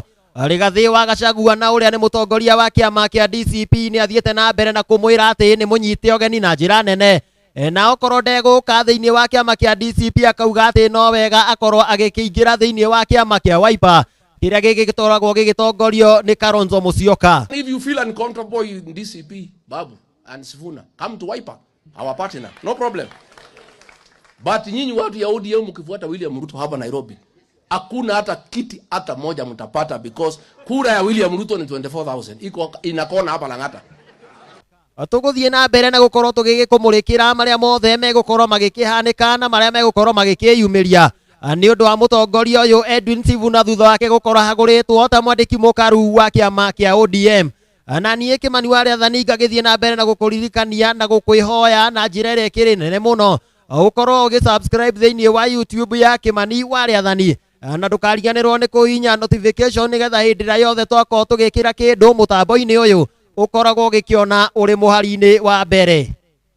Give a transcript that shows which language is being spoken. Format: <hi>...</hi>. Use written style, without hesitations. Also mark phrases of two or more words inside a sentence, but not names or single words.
<ki>Rigathi wa Gachagua na uria ni mutongoria wa kiama kia DCP ni athiete na mbere na kumwira ati ni munyite ogeni na njira nene. Na okorwo ndeguka thiini wa kiama kia DCP akauga ati no wega akorwo agikiingira thiini wa kiama kia Wiper kiria giki gitoragwo gigitongorio ni Kalonzo Musyoka.</ki> <en>If you feel uncomfortable in DCP, Babu and Sifuna, come to Wiper, our partner, no problem.</en> <sw>But nyinyi watu ya ODM mkifuata William Ruto hapa Nairobi, hakuna hata kiti hata moja mtapata because kura ya William Ruto ni 24,000. Iko inakona hapa Lang'ata.</sw> <ki>Tuguthie na mbere na gukorwo tugigikumurikira maria mothe megukorwo magikihanika na maria megukorwo magikiyumiria ni undu wa mutongoria uyu Edwin Sifuna thutha wake gukorwo haguritwo ta mwandiki mukaru wa kiama kia ODM. Na nie Kimani wa Riathani ngagithie na mbere na gukuririkania na gukwihoya na njira iria ikiri nene muno ukorwo ugisubscribe thiini wa YouTube ya Kimani wa Riathani na ndukariganirwo ni kuhinya notification nigetha hindi ria yothe twakorwo tugikira kindu mutambo-ini uyu ukoragwo gikiona uri muhari-ini wa mbere.</ki>